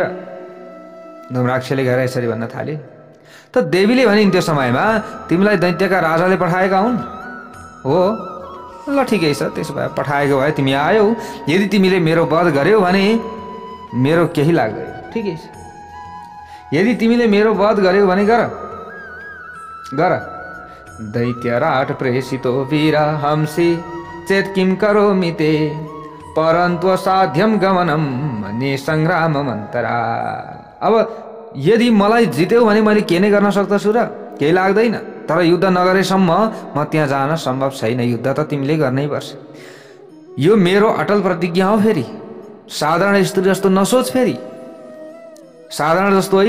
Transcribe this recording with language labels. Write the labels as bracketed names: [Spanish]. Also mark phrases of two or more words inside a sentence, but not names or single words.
[Nepali] धूम्राक्षले गएर यसरी भन्न थाले। त देवीले भनिन्, त्यो समयमा तिमीलाई दैत्यका राजाले पठाएका हुन्? हो। ल ठिकै छ, त्यसो भए पठाएको भए तिमी आयौ। यदि तिमीले मेरो वध गर्यौ भने मेरो केही लाग्दैन। ठिकै छ। यदि तिमीले मेरो वध गर्यौ भने गर। [Sanskrit] दैत्यराट प्रेषितो वीरा हंसी चेत किम करोमि ते परन्तु साध्यम गमनम निसंग्राम मन्तरा। [Nepali] अब यदि मलाई जित्यौ भने मैले के नै गर्न सक्दछु र? केही लाग्दैन। तर युद्ध नगरेसम्म म त्यहाँ जान सम्भव छैन। युद्ध त तिमीले गर्नै पर्छ। यो मेरो अटल प्रतिज्ञा हो। फेरि साधारण स्त्री जस्तो नसोच। फेरि साधारण जस्तो होइन।